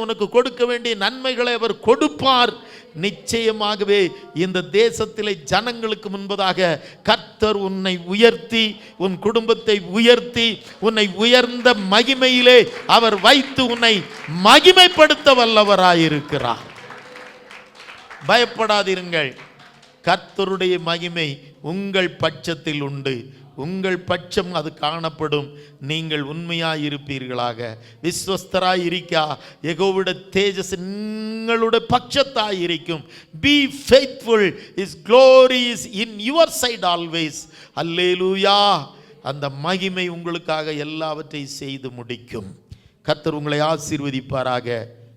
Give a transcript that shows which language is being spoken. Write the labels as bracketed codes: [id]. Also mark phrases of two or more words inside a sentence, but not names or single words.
[ta] உனக்கு கொடுக்க வேண்டிய நன்மைகளை அவர் கொடுப்பார். நிச்சயமாகவே இந்த தேசத்திலே ஜனங்களுக்கு முன்பதாக கர்த்தர் உன்னை உயர்த்தி உன் குடும்பத்தை உயர்த்தி உன்னை உயர்ந்த மகிமையிலே அவர் வைத்து உன்னை மகிமைப்படுத்த வல்லவராயிருக்கிறார். பயப்படாதிருங்கள். கர்த்தருடைய மகிமை உங்கள் பட்சத்தில் உண்டு. உங்கள் பட்சம் அது காணப்படும். நீங்கள் உண்மையாயிருப்பீர்களாக விஸ்வஸ்தராயிருக்கா யெகோவாவுடைய தேஜஸ் [ml] നിങ്ങളുടെ പക്ഷത്തായിരിക്കും. [en] Be faithful. His glory is in your side always. [ta] அல்லேலூயா. அந்த மகிமை உங்களுக்காக எல்லாவற்றையும் செய்து முடிக்கும். கர்த்தர் உங்களை ஆசீர்வதிப்பாராக.